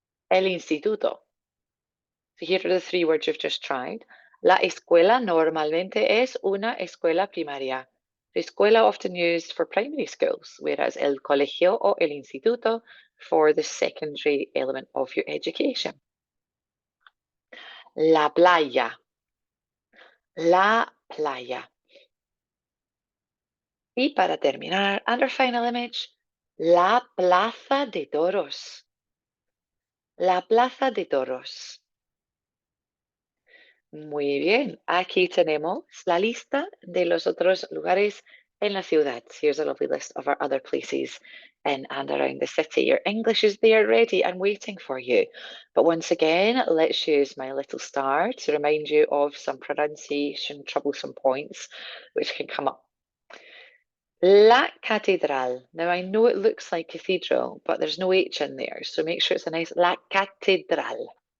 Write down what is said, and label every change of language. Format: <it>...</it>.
<en>So here are the three words you've just tried.</en> <es>La escuela normalmente es una escuela primaria.</es> <en>The escuela often used for primary schools, whereas</en> <es>el colegio o el instituto</es> <en>for the secondary element of your education.</en> <es>La playa. La playa. Y para terminar,</es> <en>and our final image,</en> <es>la plaza de toros. La plaza de toros. Muy bien, aquí tenemos la lista de los otros lugares en la ciudad.</es> <en>Here's a lovely list of our other places in and around the city. Your English is there ready and waiting for you. But once again, let's use my little star to remind you of some pronunciation troublesome points which can come up. La Catedral. Now I know it looks like cathedral, but there's no H in there, so make sure it's a nice La Catedral.</en>